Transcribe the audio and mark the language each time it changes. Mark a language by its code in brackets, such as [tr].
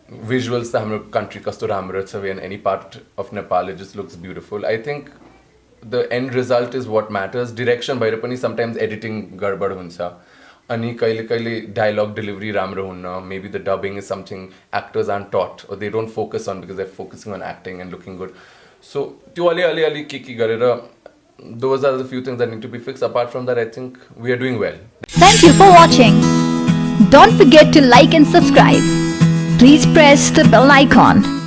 [en] Visuals [ne] त हाम्रो country कस्तो राम्रो छ, [en] in any part of Nepal it just looks beautiful. I think the end result is what matters. [ne] Direction भएर पनि sometimes editing गडबड हुन्छ. अनि कहिले dialogue delivery राम्रो हुन्न. [en] Maybe the dubbing is something actors aren't taught or they don't focus on because they're focusing on acting and looking good. So [ne] त्यो अलि के गरेर, [en] those are the few things that need to be fixed. Apart from that, I think we are doing well. Thank you for watching. Don't forget to like and subscribe. Please press the bell icon.